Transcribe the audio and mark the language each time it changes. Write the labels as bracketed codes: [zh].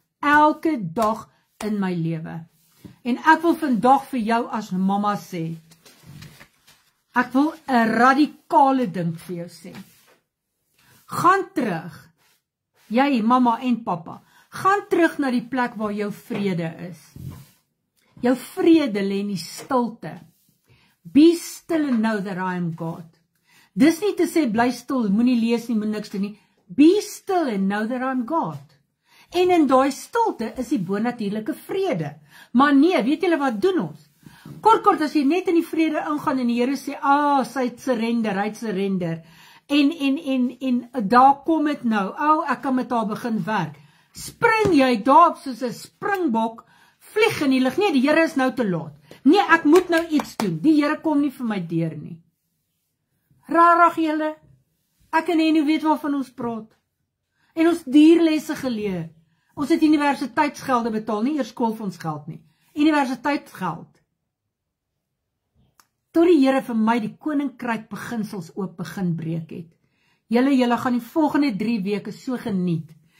[af] Elke dag in my lewe. En ek wil vandag vir jou as mamma sê, ek wil 'n radikale ding vir jou sê. Gaan terug, jy mamma en pappa, gaan terug na die plek waar jou vrede is. Jou vrede lê in die stilte. [en] Be still and know that I am God. [af] Dis nie te sê, bly stil, moenie lees nie, moet niks doen nie. [en] Be still and know that I am God. [af] En in daai stilte is die bonatuurlike vrede. Maar nee, weet julle wat doen ons? Kort, as jy net in die vrede ingaan en die Here sê, sy het surrender, hy het surrender. En daar kom het nou, ek kan met haar begin werk. Spring jy daarop soos 'n springbok, vlieg in die lug. Nee, die Here is nou te laat. Nee, ek moet nou iets doen. Die Here kom nie vir my deur nie. Rarig julle, ek en Henny weet waarvan ons praat. En ons dierlesse geleer. Ons het universiteitsgelde betaal, nie eers skoolfondsgeld nie. Universiteitsgeld. Tot die Here vir my die koninkryk beginsels ook begin breek het. Julle gaan die volgende 3 weke so geniet.